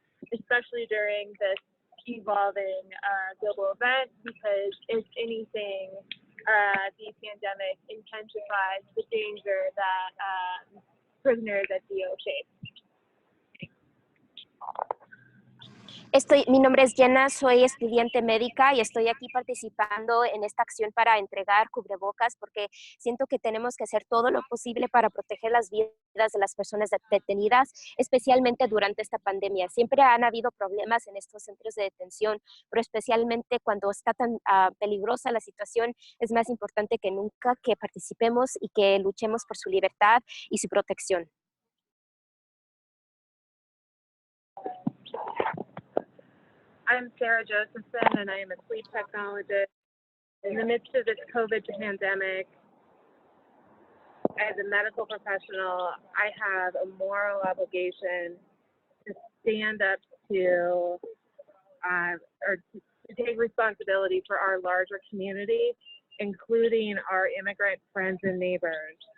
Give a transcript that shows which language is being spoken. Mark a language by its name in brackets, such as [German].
[English] Especially during this evolving global event, because if anything, the pandemic intensifies the danger that prisoners at GEO face. [Spanish] Mi nombre es Jenna, soy estudiante médica y estoy aquí participando en esta acción para entregar cubrebocas porque siento que tenemos que hacer todo lo posible para proteger las vidas de las personas detenidas, especialmente durante esta pandemia. Siempre han habido problemas en estos centros de detención, pero especialmente cuando está tan peligrosa la situación, es más importante que nunca que participemos y que luchemos por su libertad y su protección. [English] I'm Sarah Josephson, and I am a sleep technologist. In the midst of this COVID pandemic, as a medical professional, I have a moral obligation to stand up to take responsibility for our larger community, including our immigrant friends and neighbors.